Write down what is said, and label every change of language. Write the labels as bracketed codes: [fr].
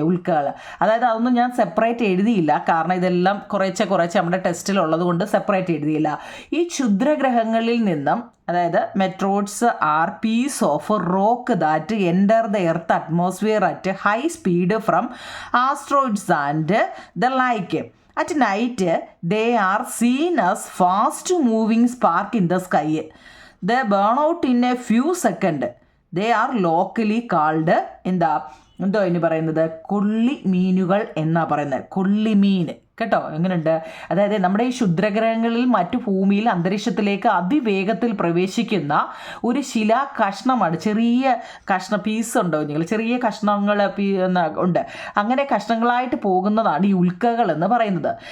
[ml] ഉൽക്കകൾ അതായത് അതൊന്നും ഞാൻ സെപ്പറേറ്റ് എഴുതിയില്ല, കാരണം ഇതെല്ലാം കുറേശ്ശെ നമ്മുടെ ടെസ്റ്റിലുള്ളത് കൊണ്ട് സെപ്പറേറ്റ് എഴുതിയില്ല. ഈ ക്ഷുദ്രഗ്രഹങ്ങളിൽ നിന്നും, അതായത് [en] Meteoroids are piece of rock that enter the earth atmosphere at high speed from asteroids and the like. At night, they are seen as fast moving spark in the sky. They burn out in a few seconds. They are locally called [ml] എന്തോ ഇനി പറയുന്നത്? കൊള്ളിമീനുകൾ എന്നാ പറയുന്നത്. കൊള്ളിമീൻ കേട്ടോ. എങ്ങനെയുണ്ട്? അതായത് നമ്മുടെ ഈ ക്ഷുദ്രഗ്രഹങ്ങളിൽ മറ്റു ഭൂമിയിൽ അന്തരീക്ഷത്തിലേക്ക് അതിവേഗത്തിൽ പ്രവേശിക്കുന്ന ഒരു ശിലാ കഷ്ണമാണ്. ചെറിയ പീസ് ഉണ്ടോ നിങ്ങൾ? ചെറിയ കഷ്ണങ്ങൾ ഉണ്ട്. അങ്ങനെ കഷ്ണങ്ങളായിട്ട് പോകുന്നതാണ് ഈ ഉൽക്കകൾ എന്ന് പറയുന്നത്.